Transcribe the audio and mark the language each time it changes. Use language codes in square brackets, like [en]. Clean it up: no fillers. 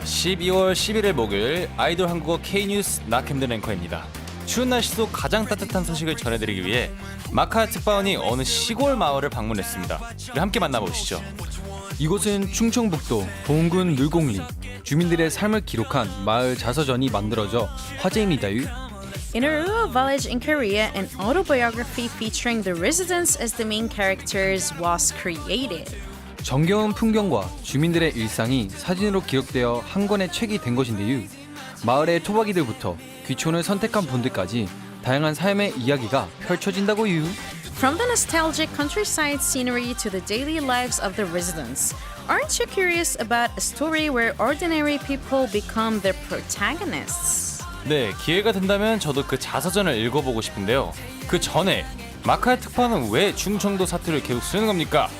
[ko] 12월 11일 목요일 아이돌 한국어 K뉴스 나캠든 앵커입니다. 추운 날씨 속 가장 따뜻한 소식을 전해드리기 위해 마카 특파원이 어느 시골 마을을 방문했습니다. 우리 함께 만나보시죠. 이곳은 충청북도 보은군 늘곡리 주민들의 삶을 기록한 마을 자서전이 만들어져 화제입니다유. [en] In a rural village in Korea, an autobiography featuring the residents as the main characters was created. [ko] 정겨운 풍경과 주민들의 일상이 사진으로 기록되어 한 권의 책이 된 것인데요. 마을의 토박이들부터 귀촌을 선택한 분들까지 다양한 삶의 이야기가 펼쳐진다고요. [en] From the nostalgic countryside scenery to the daily lives of the residents, aren't you curious about a story where ordinary people become the protagonists? [ko] 네, 기회가 된다면 저도 그 자서전을 읽어보고 싶은데요. 그 전에 마카의 특파원은 왜 충청도 사투리를 계속 쓰는 겁니까?